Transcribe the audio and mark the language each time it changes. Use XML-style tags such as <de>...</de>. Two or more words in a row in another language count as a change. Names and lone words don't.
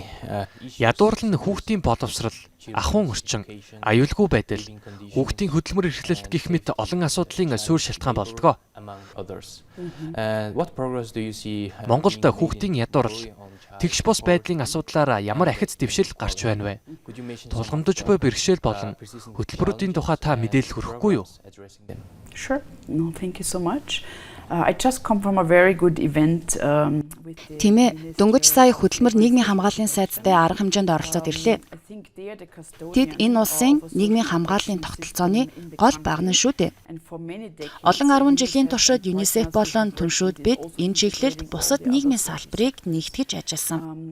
<mn>Ядуурл нь хүүхдийн боловсрал, ахуйн орчин, аюулгүй байдал, хүүхдийн хөдөлмөр эрхлэлт гэх мэт олон асуудлын суурь шалтгаан болдгоо. Монголд хүүхдийн ядуурл, тэгш бус байдлын асуудлаар ямар ахиц дэвшил гарч байна вэ? Тулгамдж буй бэрхшээл болон хөтөлбөрүүдийн тухай та мэдээлэл хүргэхгүй юу?</mn> <en>Sure. No, thank you so much. I just come from a very good event</en> <mn>Тиймээ дөнгөж сая хөдөлмөр нийгмийн хамгааллын сайдтай арга хэмжээнд оролцоод ирлээ. Тэд энэ улсын нийгмийн хамгааллын тогтолцооны гол багнан шүү дээ. Олон 10 жилийн туршид UNICEF болон түншүүд бид энэ чиглэлд бусад нийгмийн салбарыг нэгтгэж ажилласан.</mn>